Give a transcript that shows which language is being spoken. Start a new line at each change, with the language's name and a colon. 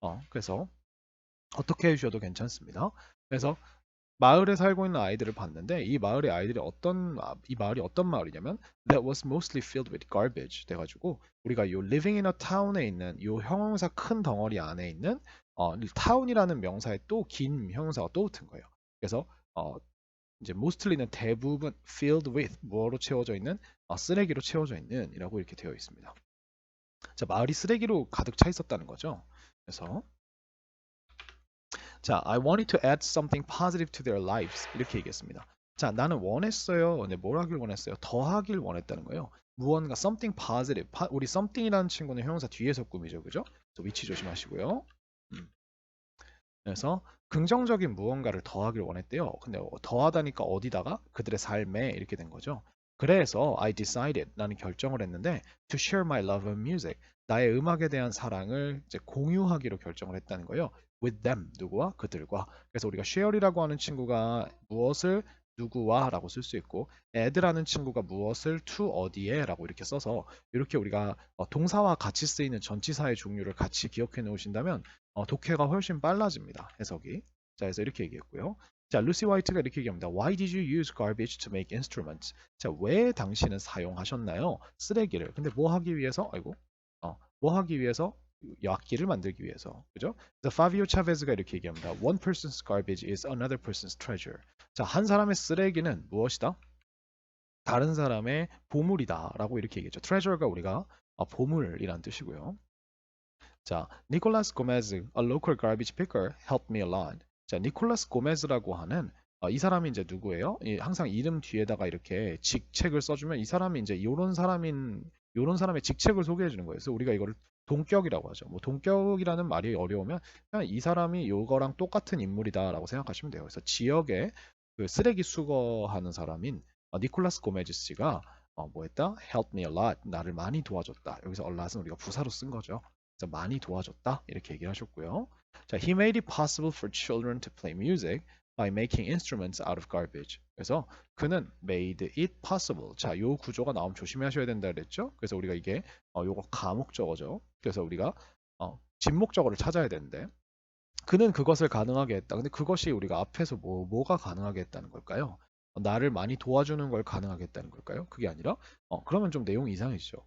Korean: 그래서 어떻게 해주셔도 괜찮습니다. 그래서 마을에 살고 있는 아이들을 봤는데 이 마을의 아이들이 이 마을이 어떤 마을이냐면
English: that was mostly filled with garbage
Korean: 돼가지고 우리가 요
English: living in a town
Korean: 에 있는 요 형용사 큰 덩어리 안에 있는 town이라는 명사에 또 긴 형용사가 또 붙은 거예요. 그래서 이제 mostly는 대부분
English: filled with
Korean: 뭐로 채워져 있는 쓰레기로 채워져 있는 이라고 이렇게 되어 있습니다. 자, 마을이 쓰레기로 가득 차 있었다는 거죠. 그래서 자,
English: I wanted to add something positive to their lives
Korean: 이렇게 얘기했습니다. 자, 나는 원했어요. 네, 뭘 하길 원했어요? 더 하길 원했다는 거예요. 무언가
English: something positive.
Korean: 우리 something이라는 친구는 형용사 뒤에서 꾸미죠, 그죠? 그래서 위치 조심하시고요. 음. 그래서 긍정적인 무언가를 더하길 원했대요. 근데 더하다니까 어디다가? 그들의 삶에 이렇게 된 거죠. 그래서
English: I decided,
Korean: 나는 결정을 했는데
English: to share my love of music,
Korean: 나의 음악에 대한 사랑을 이제 공유하기로 결정을 했다는 거예요.
English: with them,
Korean: 누구와? 그들과. 그래서 우리가 share이라고 하는 친구가 무엇을 누구와 라고 쓸 수 있고 add라는 친구가 무엇을 to 어디에 라고 이렇게 써서 이렇게 우리가 동사와 같이 쓰이는 전치사의 종류를 같이 기억해 놓으신다면 독해가 훨씬 빨라집니다. 해석이. 자, 그래서 이렇게 얘기했고요. 자, 루시 화이트가 이렇게 얘기합니다.
English: Why did you use garbage to make instruments?
Korean: 자, 왜 당신은 사용하셨나요? 쓰레기를. 근데 뭐 하기 위해서? 아이고. 뭐 하기 위해서? 악기를 만들기 위해서. 그죠? 그래서 파비오 차베즈가 이렇게 얘기합니다.
English: One person's garbage is another person's treasure.
Korean: 자, 한 사람의 쓰레기는 무엇이다? 다른 사람의 보물이다라고 이렇게 얘기했죠. treasure가 우리가 보물이란 뜻이고요. 자,
English: 니콜라스 고메즈, a local garbage picker, helped me a lot.
Korean: 자, 니콜라스 고메즈라고 하는 이 사람이 이제 누구예요? 항상 이름 뒤에다가 이렇게 직책을 써주면 이 사람이 이제 요런 사람의 직책을 소개해 주는 거예요. 그래서 우리가 이거를 동격이라고 하죠. 뭐 동격이라는 말이 어려우면 그냥 이 사람이 요거랑 똑같은 인물이다라고 생각하시면 돼요. 그래서 지역에 그 쓰레기 수거하는 사람인 니콜라스 고메즈 씨가 뭐 했다?
English: helped me a lot.
Korean: 나를 많이 도와줬다. 여기서 a lot은 우리가 부사로 쓴 거죠. 많이 도와줬다 이렇게 얘기를 하셨고요.
English: 자, he made it possible for children to play music by making instruments out of garbage.
Korean: 그래서 그는
English: made it possible.
Korean: 자, 요 구조가 나오면 조심하셔야 된다 그랬죠. 그래서 우리가 이게 요거 가목적어죠. 그래서 우리가 진목적어를 찾아야 되는데 그는 그것을 가능하게 했다. 근데 그것이 우리가 앞에서 뭐가 가능하게 했다는 걸까요? 나를 많이 도와주는 걸 가능하게 했다는 걸까요? 그게 아니라 그러면 좀 내용이 이상해지죠.